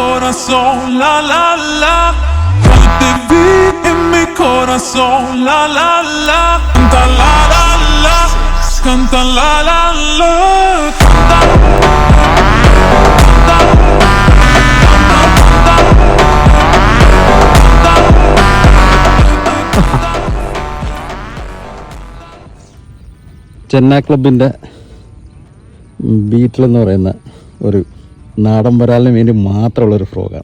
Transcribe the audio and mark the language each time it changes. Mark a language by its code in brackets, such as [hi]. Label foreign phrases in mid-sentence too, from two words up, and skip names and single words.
[es] corazón, la la la. Yo te vi en mi corazón, la la la. Canta la la la, canta la la la. Canta, [ml] ചെന്നൈ ക്ലബിൻ്റെ ബീറ്റിലെന്ന് പറയുന്ന ഒരു നാടൻ വരാലിന് വേണ്ടി മാത്രമുള്ളൊരു ഫ്രോഗാണ്.